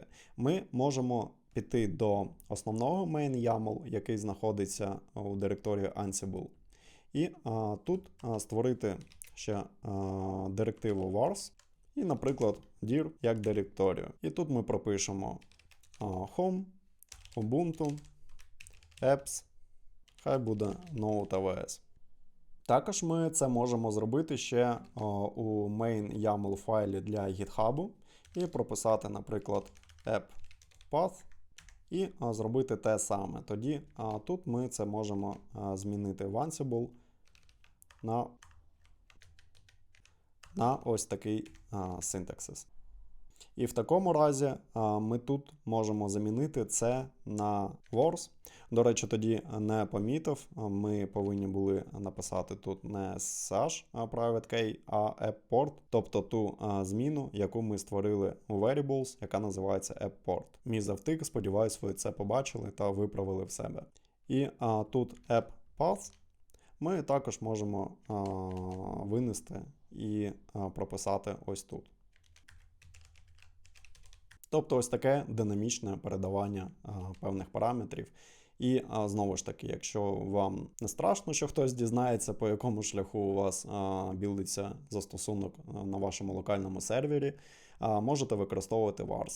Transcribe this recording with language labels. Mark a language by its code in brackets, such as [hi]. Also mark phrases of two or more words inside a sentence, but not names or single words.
[uk] Ми можемо піти до основного [en] main YAML, [uk] який знаходиться у директорії Ansible, і тут створити ще директиву vars, і, наприклад, dir як директорію. І тут ми пропишемо [en] home, Ubuntu, apps, [uk] хай буде node.avs. Також ми це можемо зробити ще у [en] main YAML [uk] файлі для GitHub і прописати, наприклад, [en] app path [uk] і зробити те саме. Тоді тут ми це можемо змінити в Ansible на ось такий синтаксис. І в такому разі ми тут можемо замінити це на words. До речі, тоді не помітив, ми повинні були написати тут не [en] sh private key, [uk] а apport, тобто ту зміну, яку ми створили у variables, яка називається apport. Мій завтик, сподіваюсь, ви це побачили та виправили в себе. І тут [en] app path [uk] ми також можемо винести і прописати ось тут. Тобто ось таке динамічне передавання певних параметрів. І знову ж таки, якщо вам не страшно, що хтось дізнається, по якому шляху у вас білдиться застосунок на вашому локальному сервері, можете використовувати vars.